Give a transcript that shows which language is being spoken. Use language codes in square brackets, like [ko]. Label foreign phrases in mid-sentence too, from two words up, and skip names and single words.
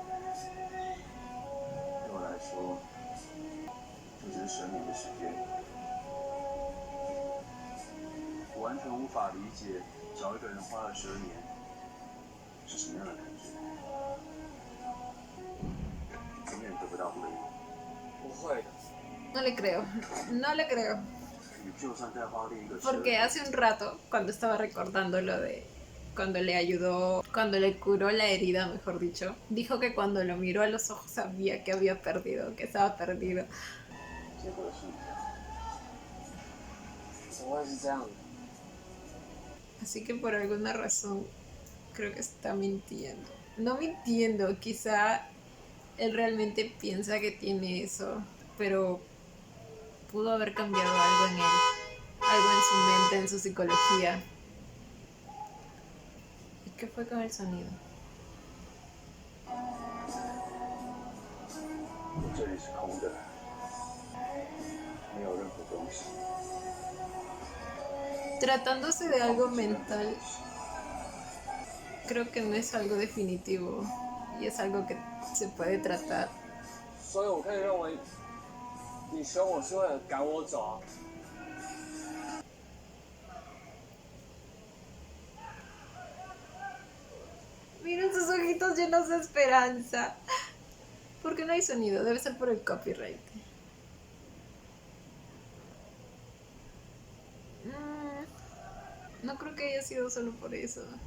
[zh] 对我来说，这只是12年的时间。我完全无法理解，找一个人花了12年是什么样的感觉。永远得不到回应。不会的。 [es] No le creo, no le creo. [zh] 你就算再花另一个12 [es] Porque hace un rato, cuando estaba recordando lo de cuando le ayudó, cuando le curó la herida, mejor dicho, dijo que cuando lo miró a los ojos sabía que había perdido, que estaba perdido. [zh] 结果是怎么会是这样的？ [es] Así que por alguna razón creo que está mintiendo. No mintiendo, quizá él realmente piensa que tiene eso, pero pudo haber cambiado algo en él, algo en su mente, en su psicología. ¿Y qué fue con el sonido? [zh] 这里是空的，没有任何东西。 [es] Tratándose de algo mental, creo que no es algo definitivo y es algo que se puede tratar. [zh] 所以我可以认为，你凶我是为了赶我走啊。 [es] Miren sus ojitos llenos de esperanza. ¿Por qué no hay sonido? Debe ser por el copyright. No creo que haya sido solo por eso.